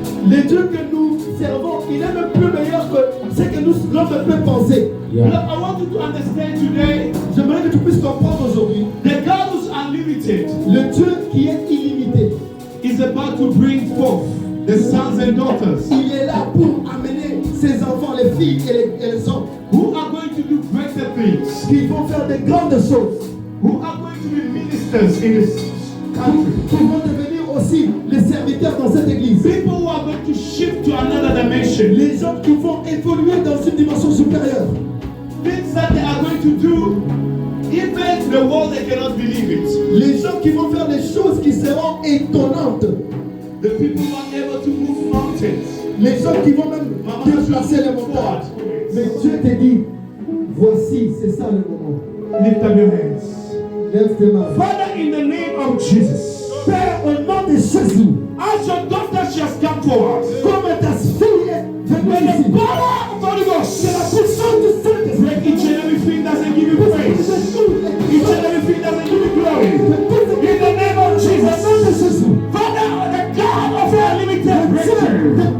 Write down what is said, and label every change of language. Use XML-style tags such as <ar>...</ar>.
<fr>le Dieu que nous servons, il est même plus meilleur que ce que l'homme peut penser.</fr> <en>I want you to understand today.</en> <fr>J'aimerais que tu puisses comprendre aujourd'hui.</fr> <en>The God who's unlimited.</en> <fr>Le Dieu qui est illimité.</fr> <en>Is about to bring forth the sons and daughters.</en> <fr>Il est là pour amener ses enfants, les filles et les hommes.</fr> <en>Who are going to do greater things.</en> <fr>Qui vont faire de grandes choses.</fr> <en>Who are going to be ministers in this country.</en> <fr>Qui vont devenir aussi les serviteurs dans cette église.</fr> <en>People who are going to shift to another dimension.</en> <fr>Les gens qui vont évoluer dans une dimension supérieure.</fr> <en>Things that they are going to do, even the world they cannot believe it.</en> <fr>Les gens qui vont faire des choses qui seront étonnantes.</fr> <en>The people who are able to move mountains.</en> <fr>Les gens qui vont même déplacer les montagnes. Mais Dieu te dit, voici, c'est ça le moment.</fr> <en>Lift up your hands.</en> <fr>Lève tes mains.</fr> <en>Father, in the name of Jesus.</en> <fr>Père, au nom de Jésus.</fr> <en>As your daughter she has come forward.</en> <fr>Comme ta fille est venue ici.</fr> <en>The power of Holy Ghost.</en> <fr>C'est la puissance du Saint-Esprit.</fr> <en>Break each and everything doesn't give you praise. Each and everything doesn't give you glory. In the name of Jesus. Father, the God of your limited breakthrough.</en>